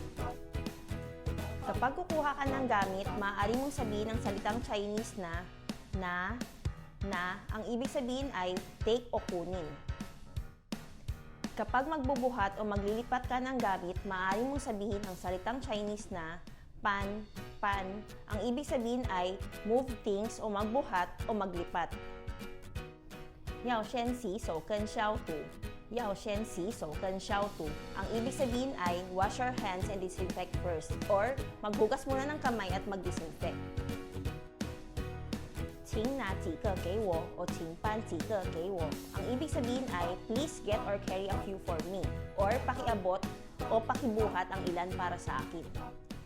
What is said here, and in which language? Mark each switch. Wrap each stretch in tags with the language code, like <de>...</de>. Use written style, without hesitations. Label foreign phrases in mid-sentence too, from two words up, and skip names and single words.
<tl>Kapag kukuha ka ng gamit, maaari mong sabihin ang salitang Chinese na, ang ibig sabihin ay take o kunin. Kapag magbubuhat o maglilipat ka ng gamit, maaari mong sabihin ang salitang Chinese na pan, ang ibig sabihin ay</tl> <en>move things</en> <tl>o magbuhat o maglipat.</tl> <zh>要先洗手跟消毒，要先洗手跟消毒.</zh> <tl>Ang ibig sabihin ay</tl> <en>wash your hands and disinfect first</en> <tl>or maghugas muna ng kamay at mag-disinfect.</tl> <zh>请拿几个给我 o 请搬几个给我.</zh> <tl>Ang ibig sabihin ay</tl> <en>please get or carry a few for me</en> <tl>or pakiabot o pakibuhat ang ilan para sa akin.</tl>